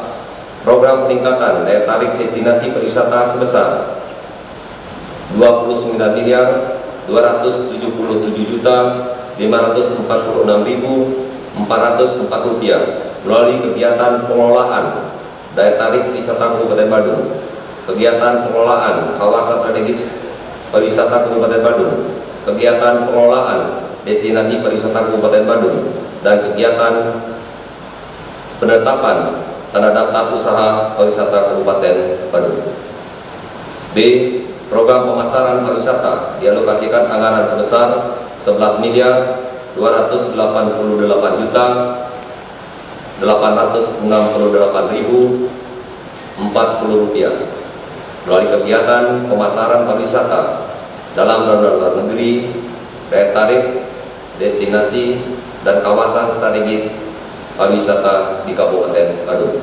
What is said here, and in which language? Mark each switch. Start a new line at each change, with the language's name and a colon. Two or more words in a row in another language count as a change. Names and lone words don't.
Indonesian: Program peningkatan daya tarik destinasi pariwisata sebesar 29.277.546.404 rupiah melalui kegiatan pengelolaan daya tarik wisata Kabupaten Badung, kegiatan pengelolaan kawasan strategis pariwisata Kabupaten Badung, kegiatan pengelolaan destinasi pariwisata Kabupaten Badung, dan kegiatan penetapan tanda daftar usaha pariwisata Kabupaten Badung. B. Program pemasaran pariwisata dialokasikan anggaran sebesar 11.288.868.040 rupiah melalui kegiatan pemasaran pariwisata dalam dan luar negeri, daya tarik, destinasi, dan kawasan strategis pariwisata di Kabupaten Badung.